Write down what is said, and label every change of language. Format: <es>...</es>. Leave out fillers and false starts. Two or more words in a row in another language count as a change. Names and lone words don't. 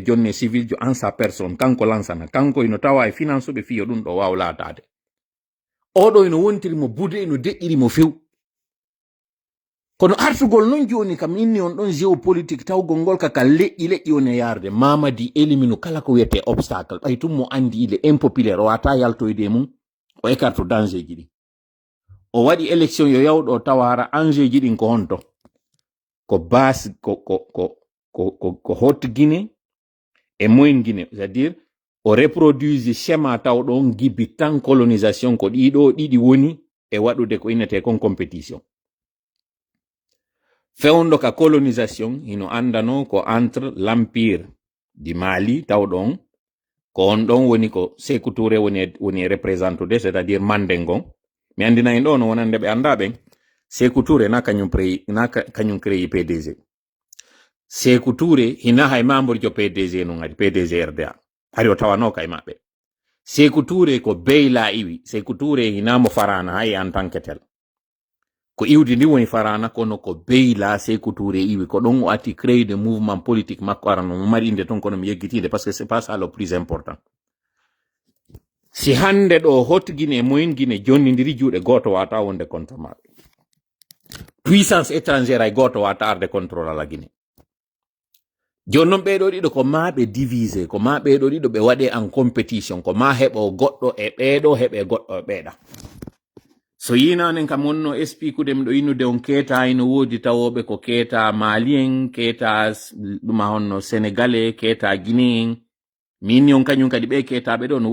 <ff>jonne civil jo en sa personne kanko lansana kanko ino tawa e finance ɓe fiyo ɗum ɗo waw latade oɗo ino wontiri mo bude ino deƴƴiri mo few kono artugol noon joni kam inni on ɗon géopolitique tawgol ngol kaka leƴƴi on e yarde Mamadi élimine kala ko wiyete obstacle ɓay tum mo andi</ff> <fr>il est impopulaire</fr> <ff>o wata yaltoyde mum o écarte danger ji ɗi o waɗi élection yo yawɗo tawara enjeu ji ɗin ko honto ko base ko haute Guinée e moyenne Guinée</ff> <fr>c'est à dire</fr> <ff>o reproduise schéma tawɗon gibi tan colonisation ko ɗiɗo ɗiɗi woni e waɗude ko innete kon compétition fewndo ka colonisation hino andano ko</ff> <fr>entre l'empire du Mali</fr> <ff>tawɗon ko on ɗon woni ko Sékou Touré woni représentude</ff> <fr>c'est à dire</fr> <ff>Mandengon mi andina en ɗo no wonande ɓe anda ɓen Sékou Touré na kañum créé PDG Sékou Touré hina hay membre jo PDG non adi PDG RDA hari o tawano kay maɓɓe Sékou Touré ko beyla iwi Sékou Touré hinamo farana hay</ff> <fr>en tant que tel</fr> <ff>ko iwdi ndi woni farana kono ko beyla Sékou Touré iwi ko ɗon o atti créé</ff> <fr>de mouvement politique</fr> <ff>makko arano mo mari inde ton kono mi yeggitinde</ff> <fr>parce que c'est pas ça le plus important</fr> <ff>si hande ɗo haute Guinée moyenne Guinée jonnidiri juuɗe goto wata wonde contre maɓɓe</ff> <fr>puissance étrangère</fr> <ff>ay goto wata arde contrôle ala Guinée joni noon ɓeɗo ɗiɗo ko ma ɓe divisé ko ma ɓeɗo ɗiɗo ɓe waɗe</ff> <fr>en compétition</fr> <ff>ko ma heɓo goɗɗo e ɓeɗo heɓe goɗɗo e ɓeeɗa so yinanen kam wonno expliquude mi ɗo innude on keeta ino woodi tawoɓe ko keeta malien keeta ɗuma honno sénégalais keeta guinéen min yon kanyum kadi ɓe ketaɓe ɗo no</ff>